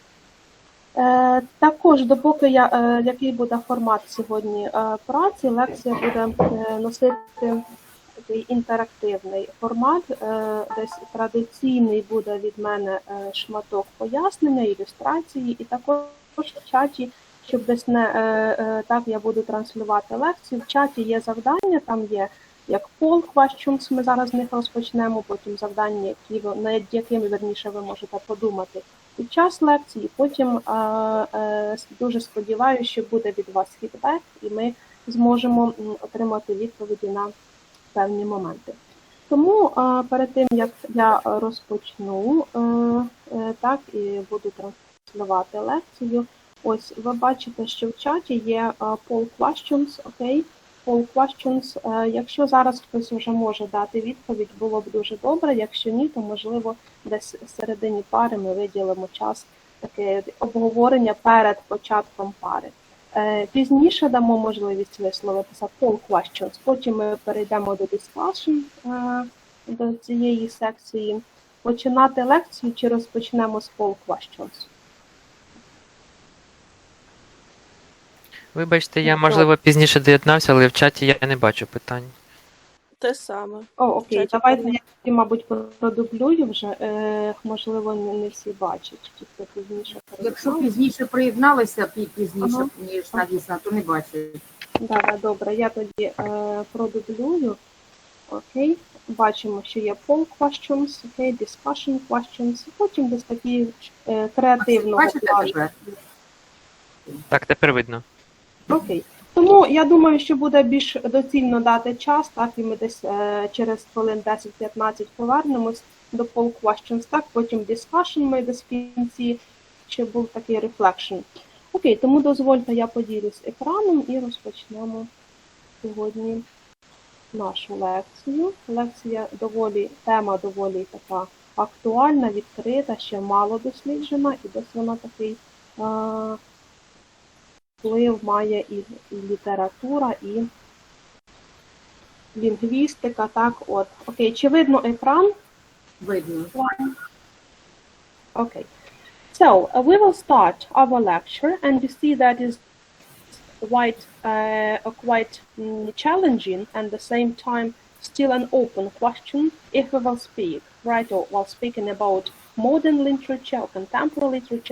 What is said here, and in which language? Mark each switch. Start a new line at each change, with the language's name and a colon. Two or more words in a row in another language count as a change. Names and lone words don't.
Ukrainian: Також, допоки який буде формат сьогодні праці, лекція буде носити такий інтерактивний формат, десь традиційний буде від мене шматок пояснення, ілюстрації, і також в чаті, щоб десь не так я буду транслювати лекцію. В чаті є завдання, там є як
English: poll questions,
Ukrainian: ми зараз з них розпочнемо, потім завдання, над якими, верніше, ви можете подумати під час лекції. Потім дуже сподіваюся, що буде від вас фідбек, і ми зможемо отримати відповіді на певні моменти. Тому перед тим, як я розпочну, так, і буду транслювати лекцію, ось ви бачите, що в чаті є
English: poll questions,
Ukrainian: окей?
English: Poll questions.
Ukrainian: Якщо зараз хтось вже може дати відповідь, було б дуже добре. Якщо ні, то, можливо, десь в середині пари ми виділимо час таке обговорення перед початком пари. Пізніше дамо можливість висловитися
English: poll questions.
Ukrainian: Потім ми перейдемо до discussion, до цієї секції. Починати лекцію чи розпочнемо з
English: poll questions?
Ukrainian: Вибачте, я, можливо, пізніше доєднався, але в чаті я не бачу питань. Те саме. Окей, давайте я, мабуть, продублюю вже. Можливо, не всі бачать, ті, хто пізніше приєдналися. Якщо пізніше приєдналися, пізніше, ніж навісно, то не бачать. Так, добре, я тоді продублюю. Окей, бачимо, що є
English: poll questions,
Ukrainian: окей,
English: discussion questions,
Ukrainian: потім десь такі креативного плану. Так, тепер видно. Окей. Тому я думаю, що буде більш доцільно дати час, так, і ми десь через хвилин 10-15 повернемось до
English: poll questions,
Ukrainian: так, потім discussion ми десь в кінці, ще був такий reflection. Окей, тому дозвольте, я поділюсь екраном і розпочнемо сьогодні нашу лекцію. Лекція тема доволі така актуальна, відкрита, ще мало досліджена, і десь вона такий вплив має і література, і лінгвістика, так, от. Окей, чи видно екран? Видно.
English: Okay. So, we will start our lecture, and you see that is quite challenging and at the same time still an open question if we will speak, right, or while speaking about modern literature or contemporary literature.